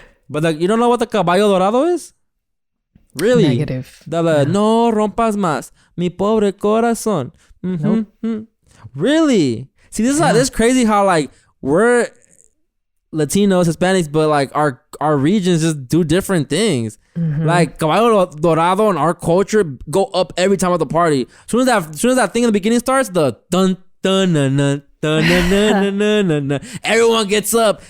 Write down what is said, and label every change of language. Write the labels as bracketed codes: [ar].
[en] But like, you don't know what the caballo dorado is? Really? Negative. [es] No rompas más, mi pobre corazón. [en] Nope. Really? See, this is crazy how like we're Latinos, Hispanics, but like our regions just do different things. Like caballo dorado and our culture go up every time at the party. As soon as that thing in the beginning starts, the dun dun dun dun dun dun dun dun dun dun. Everyone gets up.